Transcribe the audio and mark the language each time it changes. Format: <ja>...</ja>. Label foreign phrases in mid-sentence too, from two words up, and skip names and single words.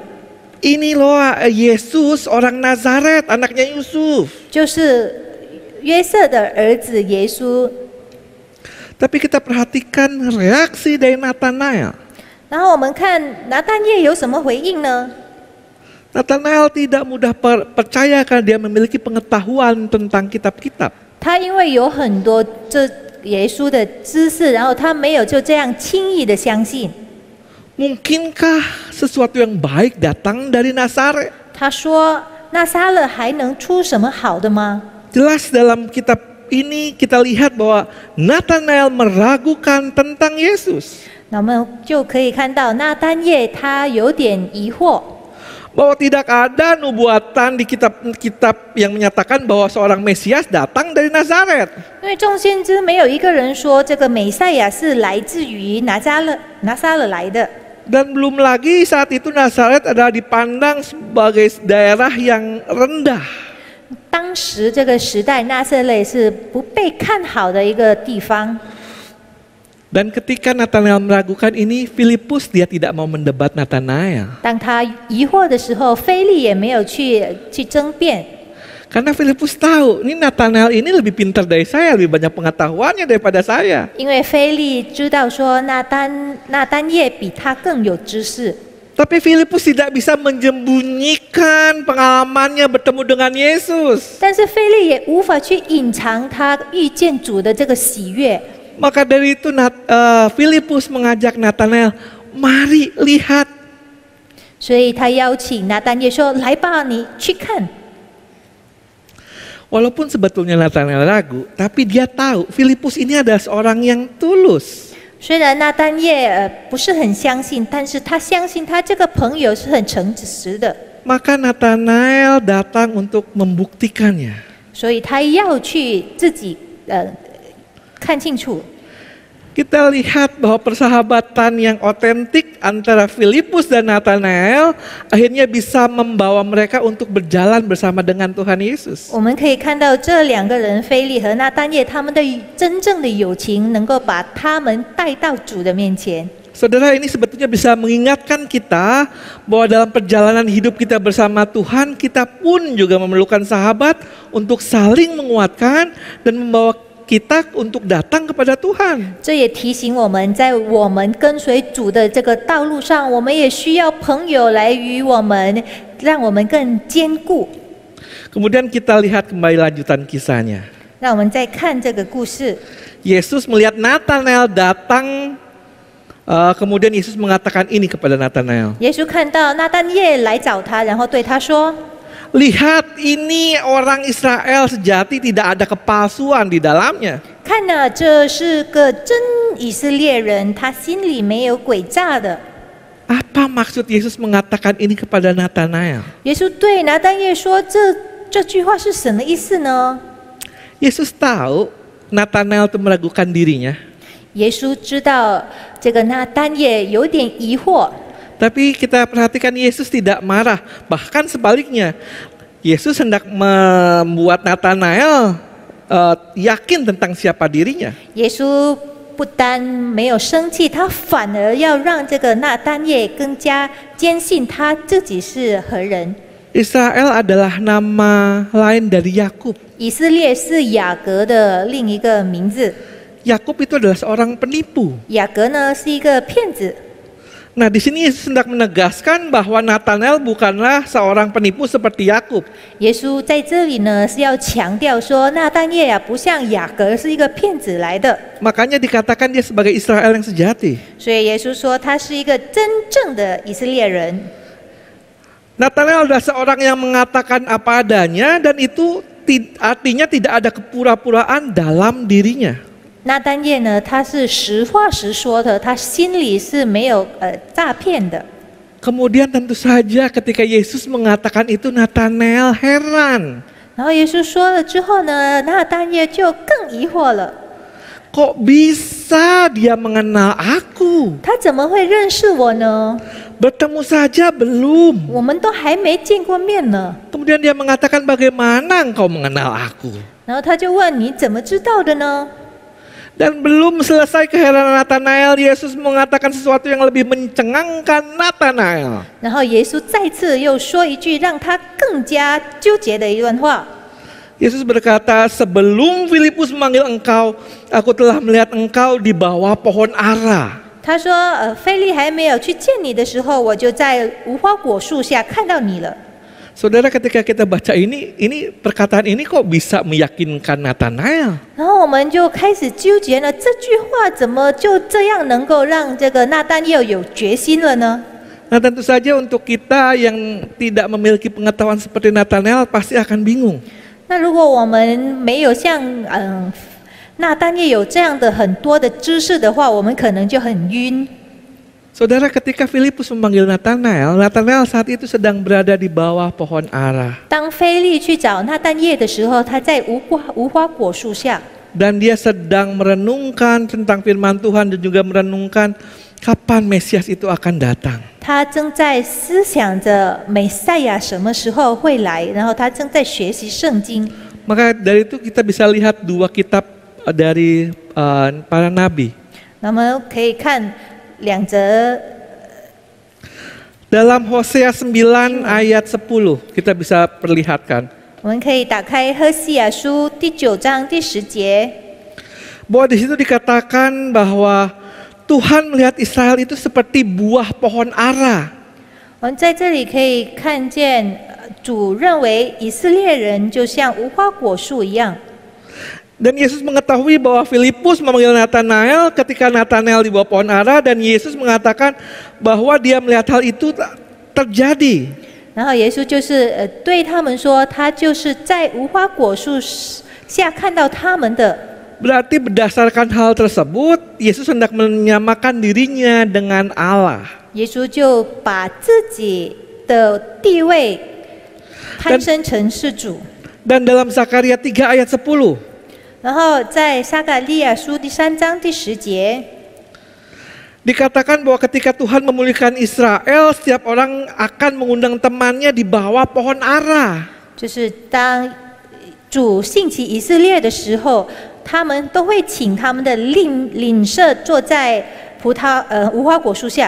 <id>Ini loh Yesus orang Nazaret, anaknya Yusuf.</id> <zh>就是约瑟的儿子耶稣。</zh> <id>Tapi kita perhatikan reaksi dari Nathanael.</id> <zh>然后我们看拿单业有什么回应呢？</zh> <id>Nathanael tidak mudah percaya karena dia memiliki pengetahuan tentang kitab-kitab.</id> <zh>他因为有很多这耶稣的知识，然后他没有就这样轻易的相信。</zh> <id>Mungkinkah sesuatu yang baik datang dari Nazaret?</id> <zh>他说：“那撒勒还能出什么好的吗？”</zh> <id>Jelas dalam kitab ini kita lihat bahwa Nathanael meragukan tentang Yesus.</id> <zh>那我们就可以看到拿单业他有点疑惑。</zh> <id>bahwa tidak ada nubuatan di kitab-kitab yang menyatakan bahwa seorang Mesias datang dari Nazaret.</id> <zh>因为众先知没有一个人说这个美赛亚是来自于拿撒勒来的。</zh> <id>Dan belum lagi saat itu Nazaret adalah dipandang sebagai daerah yang rendah.</id> <zh>当时这个时代，拿撒勒是不被看好的一个地方。</zh> <id>Dan ketika Natanael meragukan ini, Filipus dia tidak mau mendebat Natanael.</id> <zh>当他疑惑的时候，腓力也没有去争辩，</zh> <id>Karena Filipus tahu, ini Natanael ini lebih pintar dari saya, lebih banyak pengetahuannya daripada saya.</id> <zh>因为腓力知道说那丹叶比他更有知识。</zh> <id>Tapi Filipus tidak bisa menyembunyikan pengalamannya bertemu dengan Yesus.</id> <zh>但是腓力也无法去隐藏他遇见主的这个喜悦。</zh> <id>Maka dari itu Filipus mengajak Natanael, mari lihat.</id> <zh>所以他邀请拿丹叶说：“来吧，你去看。”</zh> <id>Walaupun sebetulnya Natanael ragu, tapi dia tahu Filipus ini adalah seorang yang tulus.</id> <zh>虽然拿丹叶不是很相信，但是他相信他这个朋友是很诚实的，</zh> <id>Maka Natanael datang untuk membuktikannya.</id> <zh>所以他要去自己看清楚。</zh> <id>Kita lihat bahwa persahabatan yang otentik antara Filipus dan Natanael akhirnya bisa membawa mereka untuk berjalan bersama dengan Tuhan Yesus.</id> <zh>我们可以看到这两个人腓力和拿丹叶他们的真正的友情，能够把他们带到主的面前。</zh> <id>Saudara, ini sebetulnya bisa mengingatkan kita bahwa dalam perjalanan hidup kita bersama Tuhan, kita pun juga memerlukan sahabat untuk saling menguatkan dan membawa kita untuk datang kepada Tuhan.</id> <zh>这也提醒我们，在我们跟随主的这个道路上，我们也需要朋友来与我们，让我们更坚固。</zh> <id>Kemudian kita lihat kembali lanjutan kisahnya.</id> <zh>让我们再看这个故事。</zh> <id>Yesus melihat Natanael datang, kemudian Yesus mengatakan ini kepada Natanael.</id> <zh>耶稣看到拿丹叶来找他，然后对他说：</zh> <id>Lihat, ini orang Israel sejati, tidak ada kepalsuan di dalamnya.</id> <zh>看呐，这是个真以色列人，他心里没有诡诈的。</zh> <id>Apa maksud Yesus mengatakan ini kepada Natanael?</id> <zh>耶稣对拿丹叶说：“这句话是什么意思呢？”</zh> <id>Yesus tahu Natanael itu meragukan dirinya.</id> <zh>耶稣知道这个拿丹叶有点疑惑，</zh> <id>Tapi kita perhatikan Yesus tidak marah. Bahkan sebaliknya, Yesus hendak membuat Natanael yakin tentang siapa dirinya.</id> <zh>耶稣不单没有生气，他反而要让这个拿丹叶更加坚信他自己是何人。</zh> <id>Israel adalah nama lain dari Yakub.</id> <zh>以色列是雅各的另一个名字，</zh> <id>Yakub itu adalah seorang penipu.</id> <zh>雅各呢是一个骗子。</zh> <id>Nah, di sini Yesus hendak menegaskan bahwa Natanael bukanlah seorang penipu seperti Yakub.</id> <zh>耶稣在这里呢是要强调说，拿丹叶啊不像雅各是一个骗子来的，</zh> <id>Makanya dikatakan dia sebagai Israel yang sejati.</id> <zh>所以耶稣说他是一个真正的以色列人。</zh> <id>Natanael adalah seorang yang mengatakan apa adanya dan itu artinya tidak ada kepura-puraan dalam dirinya.</id> <zh>拿丹叶呢，他是实话实说的，他心里是没有诈骗的。</zh> <id>Kemudian tentu saja ketika Yesus mengatakan itu Natanael heran.</id> <zh>然后耶稣说了之后呢，拿丹叶就更疑惑了，</zh> <id>Kok bisa dia mengenal aku?</id> <zh>他怎么会认识我呢？</zh> <id>Bertemu saja belum.</id> <zh>我们都还没见过面呢。</zh> <id>Kemudian dia mengatakan bagaimana engkau mengenal aku?</id> <zh>然后他就问你怎么知道的呢？</zh> <id>Dan belum selesai keheranan Natanael, Yesus mengatakan sesuatu yang lebih mencengangkan Natanael.</id> <zh>然后耶稣再次又说一句让他更加纠结的一段话。</zh> <id>Yesus berkata, sebelum Filipus memanggil engkau, aku telah melihat engkau di bawah pohon ara.</id> <zh>他说：“腓力还没有去见你的时候，我就在无花果树下看到你了。”</zh> <id>Saudara, ketika kita baca ini perkataan ini kok bisa meyakinkan Natanael?</id> <zh>然后我们就开始纠结了，这句话怎么就这样能够让这个拿丹叶有决心了呢？</zh> <id>Nah, tentu saja untuk kita yang tidak memiliki pengetahuan seperti Natanael pasti akan bingung.</id> <zh>那如果我们没有像拿丹叶有这样的很多的知识的话，我们可能就很晕。</zh> <id>Saudara, ketika Filipus memanggil Natanael, Natanael saat itu sedang berada di bawah pohon ara.</id> <zh>当腓力去找拿但业的时候，他在无花果树下，</zh> <id>Dan dia sedang merenungkan tentang firman Tuhan dan juga merenungkan kapan Mesias itu akan datang.</id> <zh>他正在思想着美赛亚什么时候会来，然后他正在学习圣经。</zh> <id>Maka dari itu kita bisa lihat dua kitab dari para nabi.</id> <zh>那么可以看2则</zh> <id>Dalam Hosea 9 ayat 10 kita bisa perlihatkan</id> <zh>我们可以打开何西亚书第9章第10节，</zh> <id>bahwa di situ dikatakan bahwa Tuhan melihat Israel itu seperti buah pohon ara.</id> <zh>我们在这里可以看见，主认为以色列人就像无花果树一样。</zh> <id>Dan Yesus mengetahui bahwa Filipus memanggil Natanael ketika Natanael di bawah pohon ara, dan Yesus mengatakan bahwa dia melihat hal itu terjadi.</id> <zh>然后耶稣就是对他们说，他就是在无花果树下看到他们的。</zh> <id>Berarti berdasarkan hal tersebut, Yesus hendak menyamakan dirinya dengan Allah.</id> <zh>耶稣就把自己的地位攀升成是主。</zh> <id>Dan dalam Zakaria 3 ayat 10,</id> <zh>然后在撒该利亚书第3章第10节，</zh> <id>dikatakan bahwa ketika Tuhan memulihkan Israel, setiap orang akan mengundang temannya di bawah pohon ara.</id> <zh>就是当主兴起以色列的时候，他们都会请他们的领舍坐在无花果树下。</zh>